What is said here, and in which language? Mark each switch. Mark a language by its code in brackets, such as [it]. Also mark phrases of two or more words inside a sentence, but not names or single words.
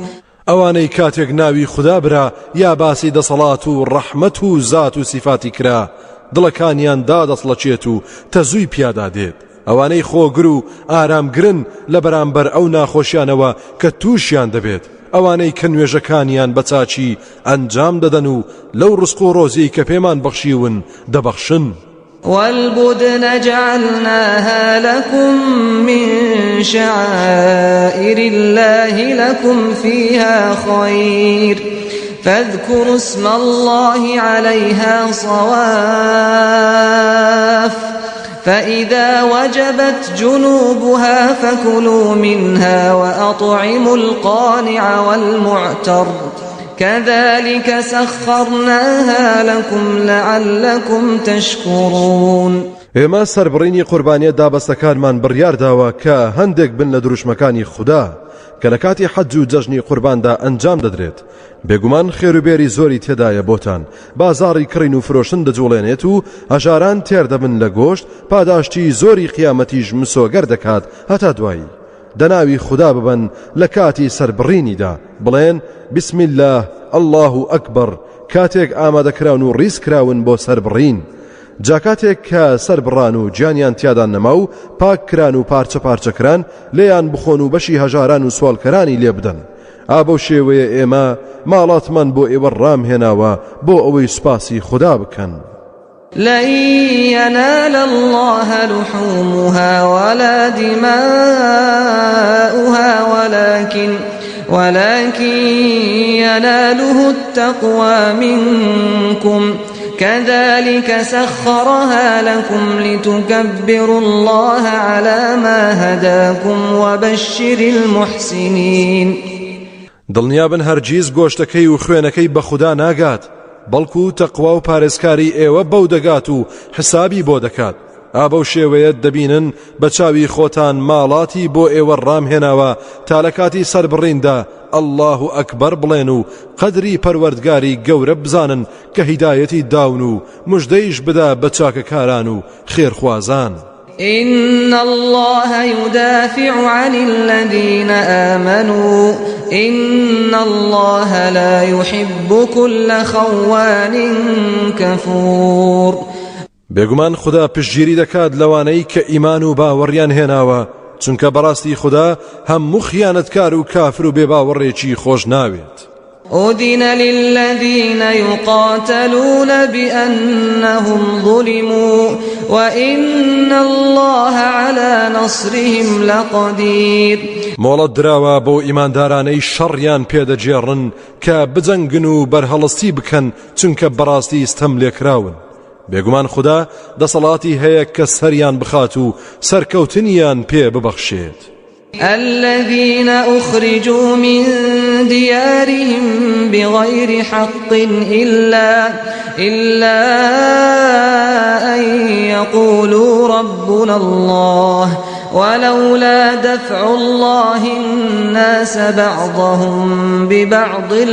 [ckb] ئەوانەی کاتێک ناوی خوددا برا یا باسی دەسەڵات و ڕەحمەت و زات و سیفاتی کرا دڵەکانیان دادەسڵەچێت و تەزووی پیادا دێت ئەوانەی خۆگر و ئارامگرن لە بەرامبەر ئەو ناخۆشیانەوە کە تووشیان دەبێت ئەوانەی کە نوێژەکانیان بە چاچی ئەنجام دەدەن و لەو ڕزق و ڕۆزی کە پێمان بەخشیون دەبەخشن [ar] والبدن جعلناها لكم من شعائر الله لكم فيها خير فاذكروا اسم الله عليها صواف فإذا وجبت جنوبها فكلوا منها وأطعموا القانع والمعتر كذلك سخرناها لكم لعلكم تشكرون [ckb] ئێمە سەربڕینی قوربانیە دابەستەکانمان بڕیارداوە کە هەندێک بن لە دروشمەکانی خوددا کە لە کاتی حەج و جەژنی قورباندا ئەنجام دەدرێت. بێگومان خێروبێری زۆری تێدایە بۆتان، بازاڕی کڕین و فرۆشن دەجوڵێنێت و هەژاران تێردەبن لە گۆشت، پاداشتی زۆری قیامەتیش مسۆگەر دەکات هەتا دوایی. دەناوی خوددا ببن لە کاتی سەربڕینیدا، بڵێن [ar] بسم الله الله ئەکبەر [ckb] کاتێک ئامادەکراون و ڕیزکراون بۆ سەربڕین. جاکاتێک کە سەربڕان و گیانیان تیادان نەما و پاککران و پارچە پارچەکران لێیان بخۆن و بەشی هەژاران و سوالکەرانی لێ بدەن. ئابەو شێوەیە ئێمە ماڵاتمان بۆ ئێوە ڕامهێناوە بۆ ئەوەی سوپاسی خوددا بکەن. [ar] لن ينال الله لحومها ولا دماؤها ولكن يناله التقوى منكم كذلك سخرها لكم لتكبروا الله على ما هداكم وبشر المحسنين. [ckb] دڵنیابن هەرگیز گۆشتەکەی و خوێنەکەی بە خوددا ناگات، بەڵکو تەقوا و پارێزکاری ئێوە بەو دەگات و حسابی بۆ دەکات. ئابەو شێوەیە دەبینن بە چاوی خۆتان ماڵاتی بۆ ئێوە ڕامهێناوە تا لە کاتی سەربڕیندا [ar] الله ئەکبەر [ckb] بڵێن و قەدری پەروەردگاری گەورە بزانن کە هیدایەتی داون و مژدەیش بدا بە چاکەکاران و خێرخوازان. [ar] إن الله يدافع عن الذين آمنوا إن الله لا يحب كل خوان كفور. [ckb] بێگومان خوددا پشتگیری دەکات لەوانەی کە ئیمان و باوەڕیان هێناوە، چونکە بەڕاستی خوددا هەموو خیانەتکار و کافر و بێباوەڕێکی خۆش ناوێت. [ar] أذن للذين يقاتلون بأنهم ظلموا وإن الله على نصرهم لقدير. [ckb] مۆڵەت دراوە بۆ ئیماندارانەی شەڕیان پێدەجێڕن کە بجەنگن و بەرهەڵستی بکەن چونکە بەڕاستی ستەم لێکراون. بێگومان خوددا دەسەڵاتی هەیە کە سەریان بخات و سەرکەوتنیان پێ ببەخشێت. [ar] الذين أخرجوا من ديارهم بغير حق إلا أن يقولوا ربنا الله ولولا دفع الله الناس بعضهم ببعض